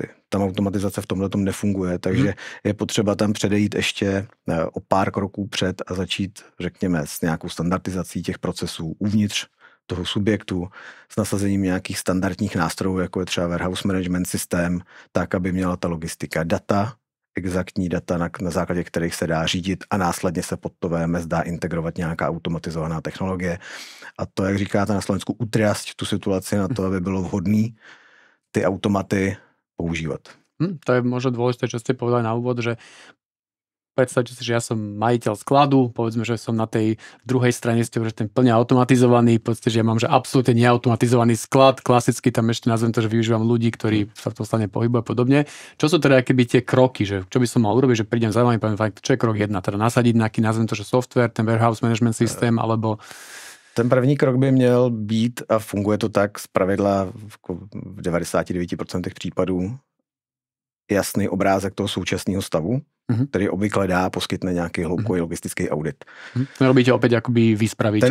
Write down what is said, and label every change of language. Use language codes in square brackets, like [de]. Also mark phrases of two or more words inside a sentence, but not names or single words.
[cs] Tam automatizace v tomhle tom nefunguje, takže je potřeba tam předejít ještě o pár kroků před a začít, řekněme, s nějakou standardizací těch procesů uvnitř toho subjektu, s nasazením nějakých standardních nástrojů, jako je třeba [en] warehouse management [cs] systém, tak, aby měla ta logistika data, exaktní data, na základě kterých se dá řídit a následně se pod to VMS dá integrovat nějaká automatizovaná technologie. A to, jak říkáte na Slovensku, utriasť tu situaci na to, aby bylo vhodné ty automaty používat. [sk] To je možno dôležité, čo ste povedali na úvod, že predstavte si, že ja som majiteľ skladu, povedzme, že som na tej druhej strane, ste už ten plne automatizovaný, povedzte, že ja mám že absolútne neautomatizovaný sklad, klasicky tam ešte nazvem to, že využívam ľudí, ktorí sa v tom stane pohybujú a podobne. Čo sú teda akéby tie kroky, že čo by som mal urobiť, že prídem za vami, poviem, čo je krok 1, teda nasadiť nejaký, nazvem to, že software, ten [en] warehouse management [sk] systém, alebo... [cs] Ten první krok by měl být, a funguje to tak zpravidla v 99% případů, jasný obrázek toho současného stavu. který obvykle poskytne nějaký hloubkový logistický audit. [sk] Robíte opět, jakoby vy spravíte.